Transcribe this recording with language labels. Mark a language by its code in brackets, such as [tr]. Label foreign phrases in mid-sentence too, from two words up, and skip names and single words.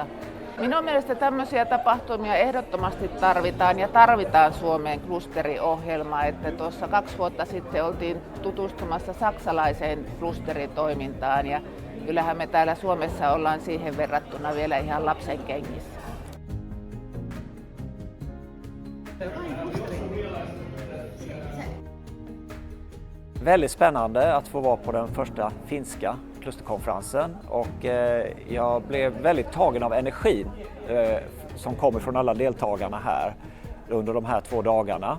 [fi] Minun mielestä tämmöisiä tapahtumia ehdottomasti tarvitaan Suomeen klusteriohjelma, että tuossa 2 vuotta sitten oltiin tutustumassa saksalaiseen klusteritoimintaan ja kyllähän me täällä Suomessa ollaan siihen verrattuna vielä ihan lapsen kengissä. [sv] Väldigt spännande att få vara på den första finska klusterkonferensen och jag blev väldigt tagen av energin som kommer från alla deltagarna här under de här 2 dagarna.